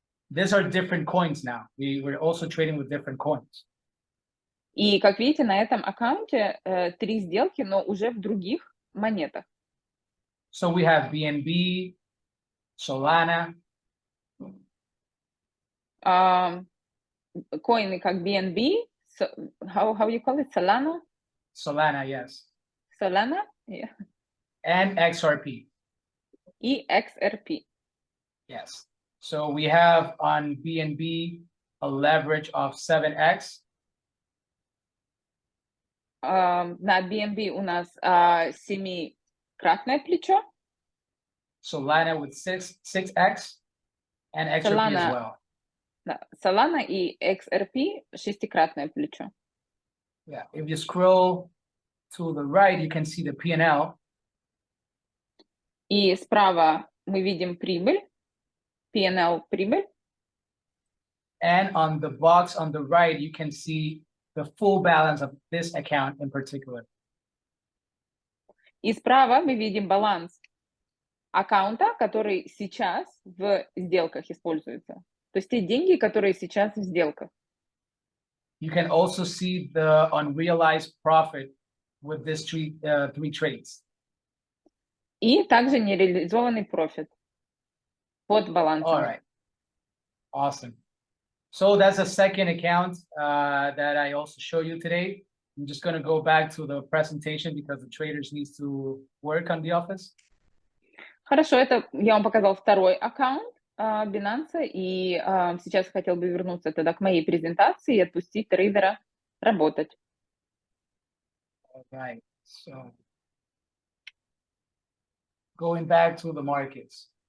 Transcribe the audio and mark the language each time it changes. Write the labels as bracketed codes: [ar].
[en] These are different coins now. We're also trading with different coins. [ru] и, как видите, на этом аккаунте 3 сделки, но уже в других монетах. [en] So we have BNB, Solana. [ru] Коины как [en] BNB, how you call it? Solana? Solana, yes. Solana? Yeah. And XRP. [ru] И XRP. [en] Yes. So we have on BNB a leverage of 7x. [ru] На BNB у нас 7-кратное плечо. [en] Solana with 6x and XRP Solana, as well. [ru] Да, Solana и XRP 6-кратное плечо. [en] Yeah. If you scroll to the right, you can see the P&L. [ru] И справа мы видим прибыль, P&L прибыль. [en] And on the box on the right, you can see the full balance of this account in particular. [ru] И справа мы видим баланс аккаунта, который сейчас в сделках используется. То есть те деньги, которые сейчас в сделках. [en] You can also see the unrealized profit with this three trades. [ru] И также нереализованный профит под балансом. [en] All right. Awesome. So that's a second account that I also show you today. I'm just going to go back to the presentation because the traders need to work on the office. [ru] Хорошо, это я вам показал второй аккаунт Binance, и сейчас хотел бы вернуться тогда к моей презентации и отпустить трейдера работать. [en] All right. So going back to the markets.